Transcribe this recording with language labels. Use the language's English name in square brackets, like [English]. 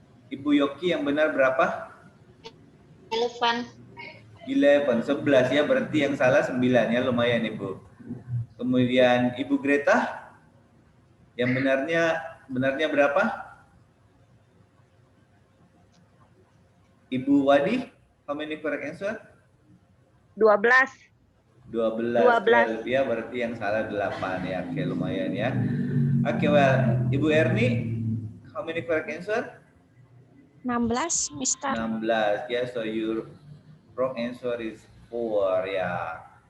[Indonesian] Ibu Yoki yang benar berapa? 11. 11 ya, berarti yang salah 9 ya, lumayan Ibu. Kemudian Ibu Greta, yang benarnya berapa? [English] Ibu Wadi, how many correct answer? 12. [Indonesian] 12 ya, berarti yang salah 8 ya. Oke, lumayan ya. [English] Oke, well, Ibu Erni, how many correct answer? 16, Mister. 16 ya, so your wrong answer is 4 ya.